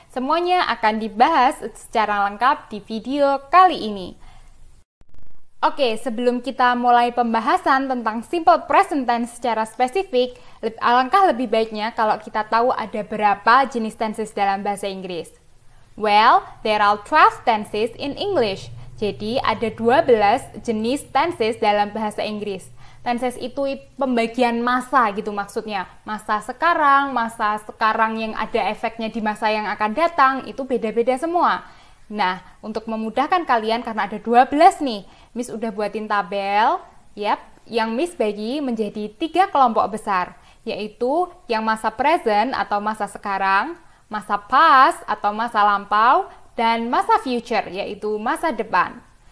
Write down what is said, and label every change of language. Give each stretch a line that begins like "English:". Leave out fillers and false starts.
Indonesian: Semuanya akan dibahas secara lengkap di video kali ini. Oke, sebelum kita mulai pembahasan tentang simple present tense secara spesifik, alangkah lebih baiknya kalau kita tahu ada berapa jenis tenses dalam bahasa Inggris.
English: Well, there are 12 tenses in English.
Indonesian: Jadi ada 12 jenis tenses dalam bahasa Inggris. Tenses itu pembagian masa gitu maksudnya. Masa sekarang yang ada efeknya di masa yang akan datang, itu beda-beda semua. Nah, untuk memudahkan kalian karena ada 12 nih, Miss udah buatin tabel, yang Miss bagi menjadi 3 kelompok besar, yaitu yang masa present atau masa sekarang, masa past atau masa lampau, dan masa future yaitu masa depan.